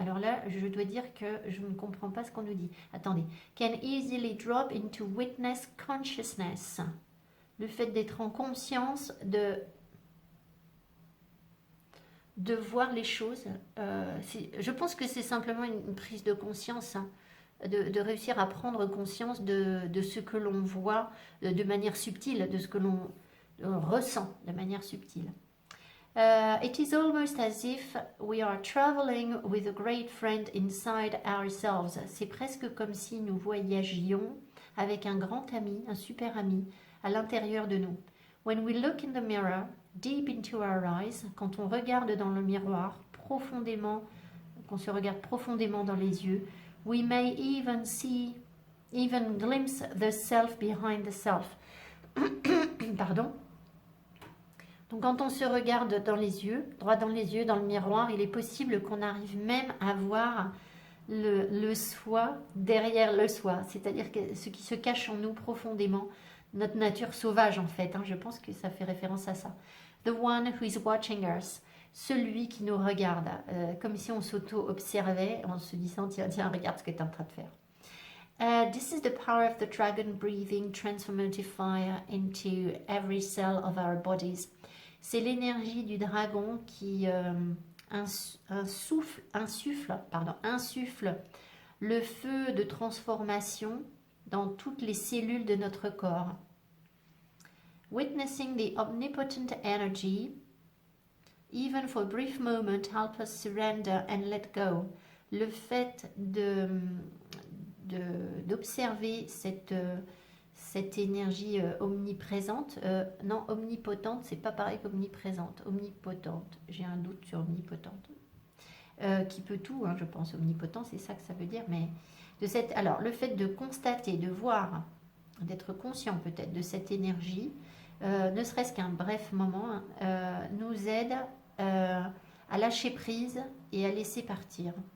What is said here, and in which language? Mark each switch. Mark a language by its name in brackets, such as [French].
[French] Alors là, je dois dire que je ne comprends pas ce qu'on nous dit. Attendez. [English] Can easily drop into witness consciousness. [French] Le fait d'être en conscience, de voir les choses. Je pense que c'est simplement une prise de conscience. Hein. de réussir à prendre conscience de ce que l'on voit de manière subtile, de ce que l'on ressent de manière subtile. [English] It is almost as if we are traveling with a great friend inside ourselves. [French] C'est presque comme si nous voyagions avec un grand ami, un super ami, à l'intérieur de nous. [English] When we look in the mirror, deep into our eyes, [French] quand on regarde dans le miroir, profondément, qu'on se regarde profondément dans les yeux, [English] we may even glimpse the self behind the self. [French] Pardon. Donc quand on se regarde dans les yeux, droit dans les yeux, dans le miroir, il est possible qu'on arrive même à voir le soi derrière le soi, c'est-à-dire que ce qui se cache en nous profondément, notre nature sauvage en fait, je pense que ça fait référence à ça. [English] The one who is watching us, [French] celui qui nous regarde, comme si on s'auto-observait en se disant tiens, regarde ce que tu es en train de faire. [English] This is the power of the dragon breathing transformative fire into every cell of our bodies. [French] C'est l'énergie du dragon qui insuffle le feu de transformation dans toutes les cellules de notre corps. [English] Witnessing the omnipotent energy, even for a brief moment, help us surrender and let go. [French] Le fait d'observer cette énergie omniprésente, non, omnipotente, c'est pas pareil qu'omniprésente, omnipotente, j'ai un doute sur omnipotente, qui peut tout, je pense, omnipotent, c'est ça que ça veut dire, mais alors, le fait de constater, de voir, d'être conscient peut-être de cette énergie, ne serait-ce qu'un bref moment, nous aide à lâcher prise et à laisser partir.